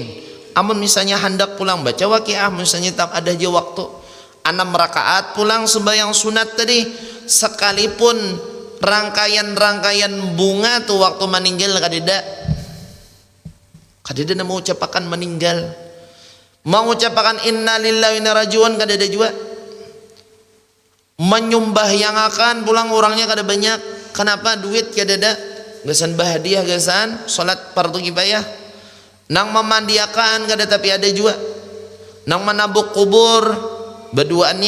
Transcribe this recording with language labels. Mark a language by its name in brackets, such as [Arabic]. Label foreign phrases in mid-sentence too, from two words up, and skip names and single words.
[Banjar] Amun misalnya hendak pulang baca waqiah, misalnya tak ada aja waktu 6 rakaat pulang sembahyang sunat tadi, sekalipun rangkaian bunga tuh waktu meninggal kadida mau ucapakan meninggal, mau ucapakan [Arabic] إنا لله وإنا راجعون [Banjar] kadida juga. Menyumbah yang akan pulang orangnya kada banyak. Kenapa? Duit kadida. Gasan bahadiah, gasan salat fardu kifayah. Nang memandiakan kada tapi ada juga. Nang menabuk kubur berduaannya.